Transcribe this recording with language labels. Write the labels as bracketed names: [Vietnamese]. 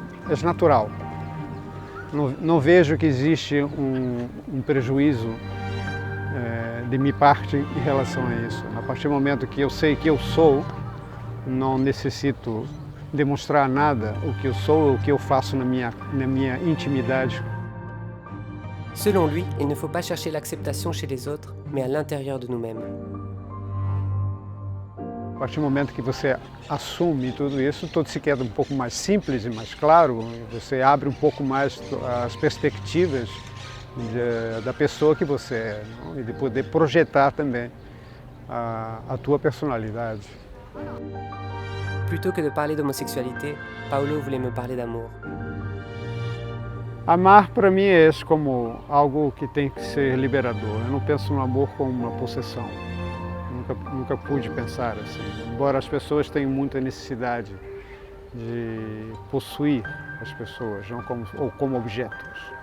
[Portuguese] É natural. Não vejo que existe prejuízo de minha parte em relação a isso. A partir do momento que eu sei que eu sou, não necessito demonstrar nada o que eu sou, o que eu faço na minha intimidade. [French] Selon lui, il ne faut pas chercher l'acceptation chez les autres, mais à l'intérieur de nous-mêmes. [Portuguese] A partir do momento que você assume tudo isso, tudo se queda um pouco mais simples e mais claro, você abre um pouco mais as perspectivas da pessoa que você é, não? E de poder projetar também a tua personalidade. [French] Plutôt que de parler d'homosexualité, Paulo voulait me parler d'amour. [Portuguese] Amar para mim é esse como algo que tem que ser liberador. Eu não penso no amor como uma possessão. Nunca pude pensar assim. Embora as pessoas tenham muita necessidade de possuir as pessoas, não como objetos.